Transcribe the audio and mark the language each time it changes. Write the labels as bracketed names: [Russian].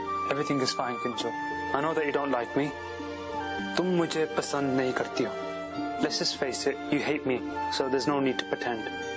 [English] Everything is fine, Kinjal. I know that you don't like me. [Hindi] तुम मुझे पसंद नहीं करती हो. [English] Let's just face it. You hate me, so there's no need to pretend.